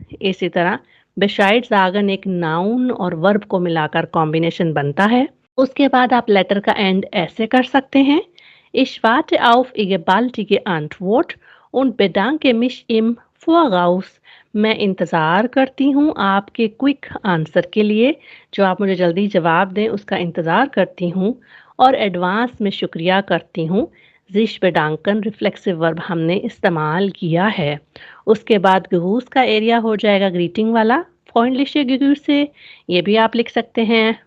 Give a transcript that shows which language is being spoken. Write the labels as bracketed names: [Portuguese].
[Hindi] इसी तरह Bescheid sagen एक नाउन और वर्ब को मिलाकर कॉम्बिनेशन बनता है। उसके बाद आप लेटर का एंड ऐसे कर सकते हैं [German] Ich warte auf Ihre baldige Antwort und bedanke mich im Voraus। [Hindi] मैं इंतज़ार करती हूँ आपके क्विक आंसर के लिए, जो आप मुझे जल्दी जवाब दें उसका इंतज़ार करती हूँ और एडवांस में शुक्रिया करती हूँ। sich bedanken रिफ्लेक्सिव वर्ब हमने इस्तेमाल किया है। उसके बाद ग्रूस का एरिया हो जाएगा ग्रीटिंग वाला। [German] freundliche Grüße [Hindi] ये भी आप लिख सकते हैं।